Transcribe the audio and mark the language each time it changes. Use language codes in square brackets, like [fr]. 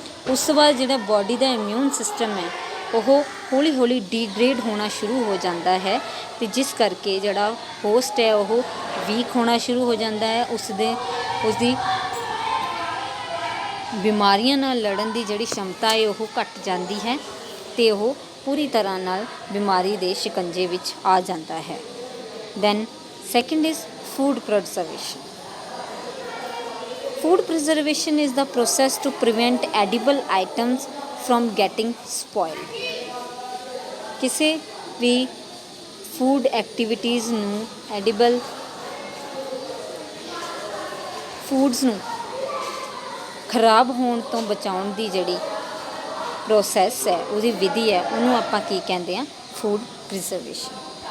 [pa] ਉਸ ਤੋਂ ਬਾਅਦ ਜਿਹੜਾ ਬਾਡੀ ਦਾ ਇਮਿਊਨ ਸਿਸਟਮ ਹੈ ਉਹ ਹੌਲੀ ਹੌਲੀ ਡੀਗ੍ਰੇਡ ਹੋਣਾ ਸ਼ੁਰੂ ਹੋ ਜਾਂਦਾ ਹੈ ਅਤੇ ਜਿਸ ਕਰਕੇ ਜਿਹੜਾ ਹੋਸਟ ਹੈ ਉਹ ਵੀਕ ਹੋਣਾ ਸ਼ੁਰੂ ਹੋ ਜਾਂਦਾ ਹੈ। ਉਸਦੀ ਬਿਮਾਰੀਆਂ ਨਾਲ ਲੜਨ ਦੀ ਜਿਹੜੀ ਸ਼ਮਤਾ ਹੈ ਉਹ ਘੱਟ ਜਾਂਦੀ ਹੈ ਅਤੇ ਉਹ ਪੂਰੀ ਤਰ੍ਹਾਂ ਨਾਲ ਬਿਮਾਰੀ ਦੇ ਸ਼ਿਕੰਜੇ ਵਿੱਚ ਆ ਜਾਂਦਾ ਹੈ। [en] Then second is food preservation. Food preservation is the process to prevent edible items from getting spoiled. [pa] ਕਿਸੇ ਵੀ ਫੂਡ ਐਕਟੀਵਿਟੀਜ਼ ਨੂੰ ਐਡੀਬਲ ਫੂਡਸ ਨੂੰ ਖਰਾਬ ਹੋਣ ਤੋਂ ਬਚਾਉਣ ਦੀ ਜਿਹੜੀ ਪ੍ਰੋਸੈਸ ਹੈ ਉਹਦੀ ਵਿਧੀ ਹੈ ਉਹਨੂੰ ਆਪਾਂ ਕੀ ਕਹਿੰਦੇ ਹਾਂ, ਫੂਡ ਪ੍ਰੀਜ਼ਰਵੇਸ਼ਨ।